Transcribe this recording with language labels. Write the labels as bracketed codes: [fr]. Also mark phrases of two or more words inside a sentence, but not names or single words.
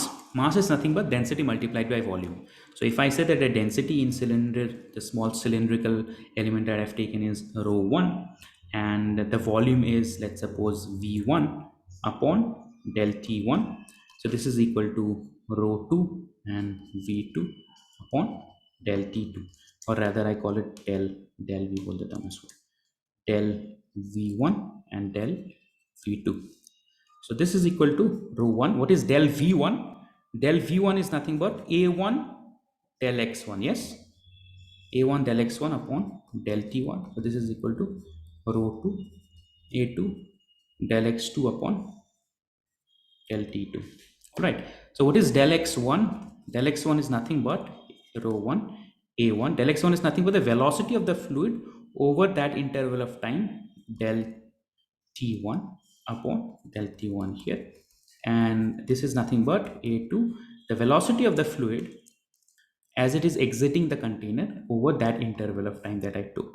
[en] Mass is nothing but density multiplied by volume. So if I say that the density in cylinder, the small cylindrical element that I've taken is rho 1, and the volume is, let's suppose, V1 upon del T1. So this is equal to rho 2 and V2 upon del T2, or rather I call it del V [hi] बोल देता हूँ इसको, [en] del V1 and del V2. So this is equal to rho 1. What is del V1? Del V1 is nothing but A1 del X1. Yes, A1 del X1 upon del T1. So this is equal to rho 2 A2 del X2 upon del T2. All right. So what is del X1? Del X1 is nothing but rho 1 A1. Del X1 is nothing but the velocity of the fluid over that interval of time, del T1 upon del T1 here, and this is nothing but A2, the velocity of the fluid as it is exiting the container over that interval of time that I took.